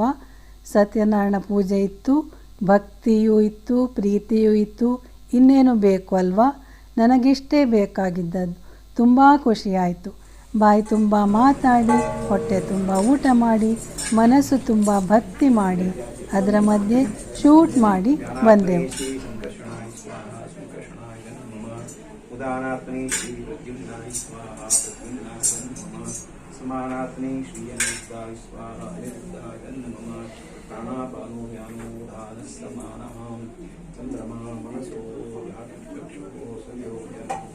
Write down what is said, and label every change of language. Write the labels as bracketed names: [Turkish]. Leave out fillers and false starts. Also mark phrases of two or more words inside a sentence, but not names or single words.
[Kannada] ಸತ್ಯನಾರಾಯಣ ಪೂಜೆ ಇತ್ತು, ಭಕ್ತಿಯೂ ಇತ್ತು, ಪ್ರೀತಿಯೂ ಇತ್ತು. ಇನ್ನೇನು ಬೇಕು ಅಲ್ವಾ. ನನಗಿಷ್ಟೇ ಬೇಕಾಗಿದ್ದದ್ದು. ತುಂಬ ಖುಷಿಯಾಯಿತು. ಬಾಯಿ ತುಂಬ ಮಾತಾಡಿ, ಹೊಟ್ಟೆ ತುಂಬ ಊಟ ಮಾಡಿ, ಮನಸ್ಸು ತುಂಬ ಭಕ್ತಿ ಮಾಡಿ, ಅದರ ಮಧ್ಯೆ ಶೂಟ್ ಮಾಡಿ ಬಂದೆವು. [Sanskrit] उदानात्मने श्री प्रद्युम्नाय स्वाहा प्रद्युम्नाय नमः समानात्मने श्री अनिरुद्धाय स्वाहा अनिरुद्धाय नमः प्राणापानो व्यानो दानस्तमानः चन्द्रमा मनसो व्याचक्षुः संयोज्य